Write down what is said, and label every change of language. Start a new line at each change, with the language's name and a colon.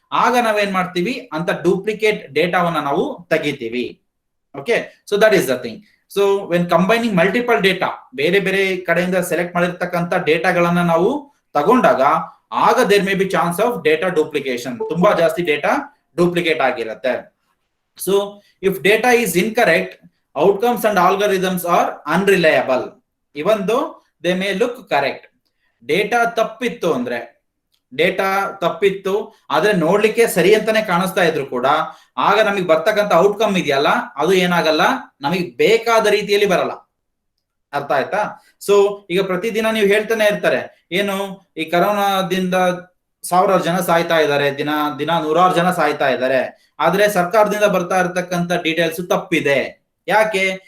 Kannada: ಆಗ ನಾವೇನ್ ಮಾಡ್ತೀವಿ, ಅಂತ ಡೂಪ್ಲಿಕೇಟ್ ಡೇಟಾವನ್ನ ನಾವು ತೆಗಿತೀವಿ.
English: Okay, so that is the thing. So when combining multiple data,
Kannada: ಬೇರೆ ಬೇರೆ ಕಡೆಯಿಂದ ಸೆಲೆಕ್ಟ್ ಮಾಡಿರ್ತಕ್ಕಂಥ ಡೇಟಾಗಳನ್ನ ನಾವು ತಗೊಂಡಾಗ ಆಗ
English: there may be chance of data duplication,
Kannada: ತುಂಬಾ ಜಾಸ್ತಿ ಡೇಟಾ ಡೂಪ್ಲಿಕೇಟ್ ಆಗಿರುತ್ತೆ.
English: So if data is incorrect, outcomes and algorithms are unreliable even though they may look correct.
Kannada: Data ತಪ್ಪಿತ್ತು ಅಂದ್ರೆ, ಡೇಟಾ ತಪ್ಪಿತ್ತು ಆದ್ರೆ ನೋಡ್ಲಿಕ್ಕೆ ಸರಿ ಅಂತಾನೆ ಕಾಣಿಸ್ತಾ ಇದ್ರು ಕೂಡ ಆಗ ನಮಗೆ ಬರ್ತಕ್ಕಂಥ ಔಟ್ಕಮ್ ಇದೆಯಲ್ಲ ಅದು ಏನಾಗಲ್ಲ, ನಮಗೆ ಬೇಕಾದ ರೀತಿಯಲ್ಲಿ ಬರಲ್ಲ. ಅರ್ಥ ಆಯ್ತಾ? ಸೊ ಈಗ ಪ್ರತಿದಿನ ನೀವು ಹೇಳ್ತಾನೆ ಇರ್ತಾರೆ, ಏನು ಈ ಕರೋನಾದಿಂದ 1000 ಜನ ಸಾಯ್ತಾ ಇದ್ದಾರೆ, ದಿನ 100 ಜನ ಸಾಯ್ತಾ ಇದ್ದಾರೆ, ಆದ್ರೆ ಸರ್ಕಾರದಿಂದ ಬರ್ತಾ ಇರತಕ್ಕಂತ ಡೀಟೇಲ್ಸ್ ತಪ್ಪಿದೆ. ಯಾಕೆ?